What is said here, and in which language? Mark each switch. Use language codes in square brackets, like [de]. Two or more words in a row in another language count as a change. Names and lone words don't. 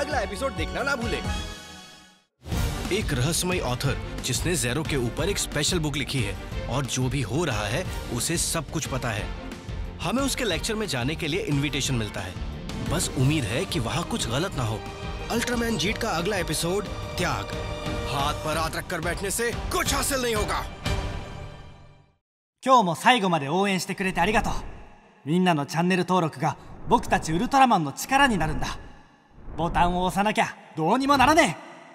[hi] अगला एपिसोड देखना ना भूलें। एक रहस्यमय ऑथर जिसने ज़ेरो के ऊपर एक स्पेशल बुक लिखी है और जो भी हो रहा है उसे सब कुछ पता है। हमें उसके लेक्चर में जाने के लिए इनविटेशन मिलता है। बस उम्मीद है कि वहाँ कुछ गलत ना हो। अल्ट्रामैन जीट का अगला एपिसोड त्याग। हाथ पर हाथ रखकर बैठने से कुछ हासिल नहीं होगा। [ja] 今日も最後まで応援してくれてありがとう。みんなのチャンネル登録が僕たちウルトラマンの力になるんだ。ボタンを押さなきゃどうにもならねえ。